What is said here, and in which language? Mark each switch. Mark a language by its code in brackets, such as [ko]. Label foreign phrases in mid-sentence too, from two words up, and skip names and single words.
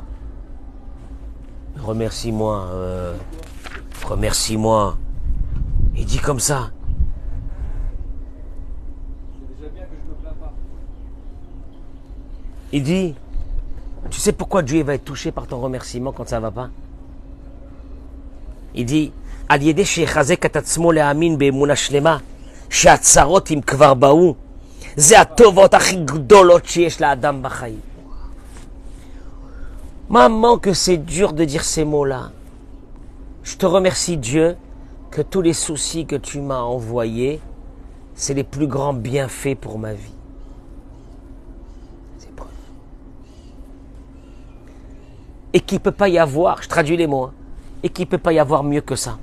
[fr] Remercie-moi. Remercie-moi. Il dit comme ça. Il dit, tu sais pourquoi Dieu va être touché par ton remerciement quand ça va pas? [he] Il dit, על ידי שחיזק את עצמו להאמין באמונה שלמה, שהצרות אם כבר באו, זה הטובות הכי גדולות שיש לאדם בחיים. [fr] Maman, que c'est dur de dire ces mots-là. Je te remercie Dieu que tous les soucis que tu m'as envoyés, c'est les plus grands bienfaits pour ma vie. C'est preuve. Et qu'il ne peut pas y avoir, je traduis les mots, hein, et qu'il ne peut pas y avoir mieux que ça.